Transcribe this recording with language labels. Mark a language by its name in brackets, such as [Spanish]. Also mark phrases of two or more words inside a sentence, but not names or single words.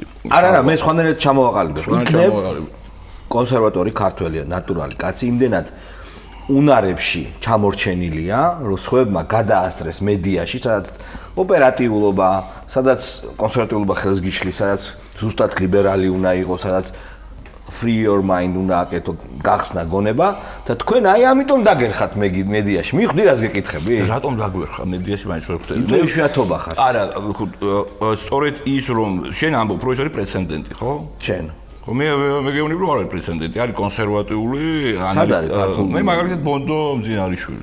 [Georgian] არა, მე სხვანაირად ჩამოვაყალიბებ. იქნებ კონსერვატორი ქართველია, ნატურალი კაცი, იმდენად უნარებში ჩამორჩენილია, რომ სხვებმა გადაასწრეს მედიაში, სადაც ოპერატიულობა, სადაც კონსერვატიულობა ხელს გიშლის, სადაც ზუსტად ლიბერალი უნდა იყოს, სადაც [English] free your mind [Georgian] უნდა აკეთო, გახსნა გონება და თქვენ აი ამიტომ დაგერხათ მედიაში. მიხვდი რას გეკითხები? რატომ დაგვერხა მედიაში მაინც ვერ ხვდები? მე შეათობა ხარ. არა, სწორედ ის რომ შენ ამბობ, რომ ეს არის პრეცედენტი, ხო? შენ მე გეუბნები რომ არ არის პრეცედენტი, არის კონსერვატიული, მე მაგალითად ბონდო მძინარიშვილი.